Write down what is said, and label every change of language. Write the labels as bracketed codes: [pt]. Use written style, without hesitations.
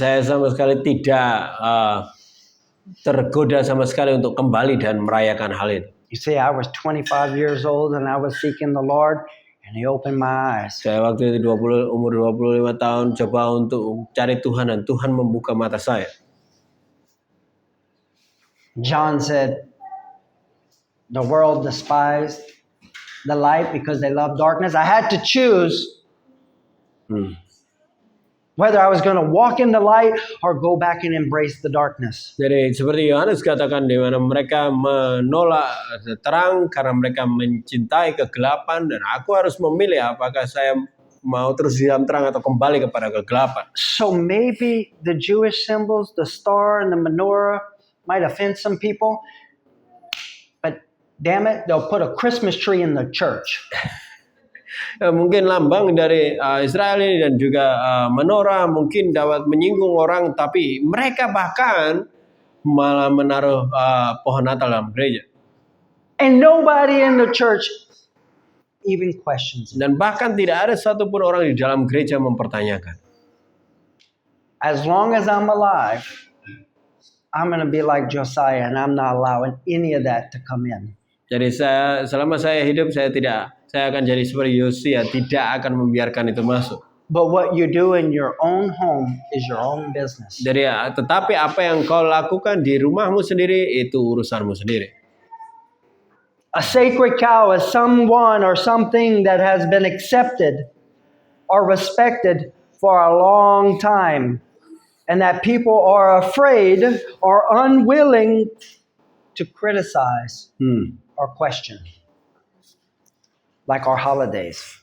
[id] Saya sama sekali tidak tergoda sama sekali untuk kembali dan merayakan hal itu. [en] You see, I was 25 years old and I was seeking the Lord and He opened my eyes. [id] Saya waktu itu umur 25 tahun coba untuk cari Tuhan dan Tuhan membuka mata saya. [en] John said, the world despised the light because they love darkness. I had to choose whether I was going to walk in the light or go back and embrace the darkness. [id] Jadi seperti Yohanes katakan di mana mereka menolak terang karena mereka mencintai kegelapan dan aku harus memilih apakah saya mau terus di dalam terang atau kembali kepada kegelapan. [en] So maybe the Jewish symbols, the star and the menorah might offend some people, but damn it, they'll put a Christmas tree in the church. [id] Mungkin lambang dari Israel ini dan juga menorah mungkin dapat menyinggung orang, tapi mereka bahkan malah menaruh pohon Natal dalam gereja. [en] And nobody in the church even questions it. [id] Dan bahkan tidak ada satupun orang di dalam gereja mempertanyakan. [en] As long as I'm alive, I'm going to be like Josiah, and I'm not allowing any of that to come in. [id] Jadi selama saya hidup saya akan jadi seperti Yosia, tidak akan membiarkan itu masuk. [en] But what you do in your own home is your own business. [id] Jadi tetapi apa yang kau lakukan di rumahmu sendiri itu urusanmu sendiri. [en] A sacred cow is someone or something that has been accepted or respected for a long time, and that people are afraid or unwilling to criticize or question, like our holidays.